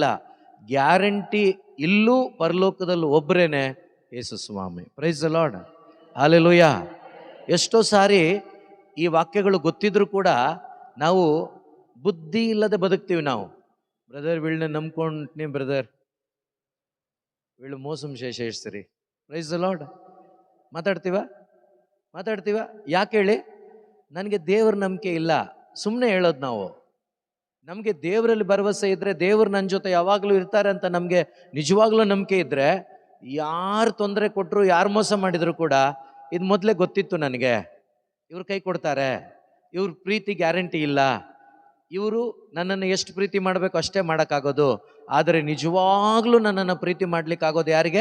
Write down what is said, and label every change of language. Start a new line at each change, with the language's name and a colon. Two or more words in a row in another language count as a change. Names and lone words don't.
Kannada: ಗ್ಯಾರಂಟಿ ಇಲ್ಲೂ ಪರಲೋಕದಲ್ಲೂ ಒಬ್ಬರೇನೆ, ಯೇಸು ಸ್ವಾಮಿ.
English: Praise the Lord. ಹಾಲೆಲೂಯಾ.
Kannada: ಎಷ್ಟೋ ಸಾರಿ ಈ ವಾಕ್ಯಗಳು ಗೊತ್ತಿದ್ರೂ ಕೂಡ ನಾವು ಬುದ್ಧಿ ಇಲ್ಲದೆ ಬದುಕ್ತೀವಿ. ನಾವು ಬ್ರದರ್ వీళ్ళని ನಂಬ್ಕೊಂಡ್ನಿ ಬ್ರದರ್,
Telugu: వీళ్ళు మోసం చేసేస్తారు.
English: Praise the Lord.
Kannada: ಮಾತಾಡ್ತೀವ ಯಾಕೆ ಹೇಳಿ? ನನಗೆ ದೇವ್ರ ನಂಬಿಕೆ ಇಲ್ಲ, ಸುಮ್ಮನೆ ಹೇಳೋದು ನಾವು. ನಮಗೆ ದೇವರಲ್ಲಿ ಭರವಸೆ ಇದ್ದರೆ, ದೇವರು ನನ್ನ ಜೊತೆ ಯಾವಾಗಲೂ ಇರ್ತಾರೆ ಅಂತ ನಮಗೆ ನಿಜವಾಗ್ಲೂ ನಂಬಿಕೆ ಇದ್ದರೆ, ಯಾರು ತೊಂದರೆ ಕೊಟ್ಟರು, ಯಾರು ಮೋಸ ಮಾಡಿದ್ರು ಕೂಡ ಇದು ಮೊದಲೇ ಗೊತ್ತಿತ್ತು ನನಗೆ, ಇವ್ರು ಕೈ ಕೊಡ್ತಾರೆ, ಇವ್ರ ಪ್ರೀತಿ ಗ್ಯಾರಂಟಿ ಇಲ್ಲ, ಇವರು ನನ್ನನ್ನು ಎಷ್ಟು ಪ್ರೀತಿ ಮಾಡಬೇಕು ಅಷ್ಟೇ ಮಾಡೋಕ್ಕಾಗೋದು, ಆದರೆ ನಿಜವಾಗ್ಲೂ ನನ್ನನ್ನು ಪ್ರೀತಿ ಮಾಡ್ಲಿಕ್ಕಾಗೋದು ಯಾರಿಗೆ?